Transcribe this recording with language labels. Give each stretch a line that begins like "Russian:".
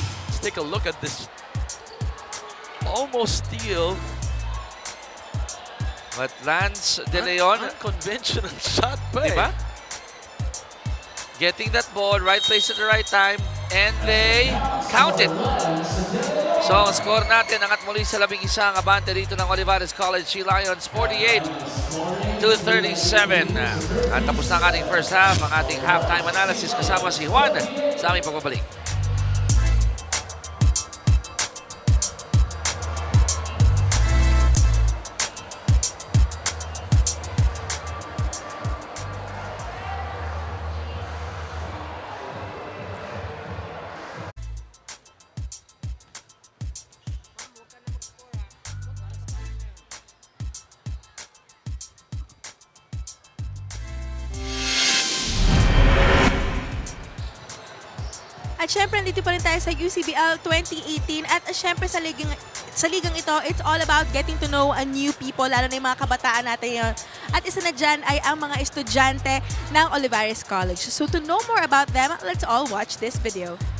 English: Let's take a look at this. Almost steal. But Lance De Leon, Unconventional shot pa
Filipino: diba?
English: Getting that ball, right place at the right time, and they count it.
Filipino: So, ang score natin, angat muli sa 11 ang abante dito ng Olivares College Sea Lions, 48-37. At tapos na ang ating first half, ang ating halftime analysis kasama si Juan sa aming pagbabalik. At syempre, nandito pa rin tayo sa UCBL 2018 at syempre sa ligang ito,
English: it's all about getting to know a new people,
Filipino: lalo na yung mga kabataan natin at isa na dyan ay ang mga estudyante ng Olivares College.
English: So to know more about them, let's all watch this video.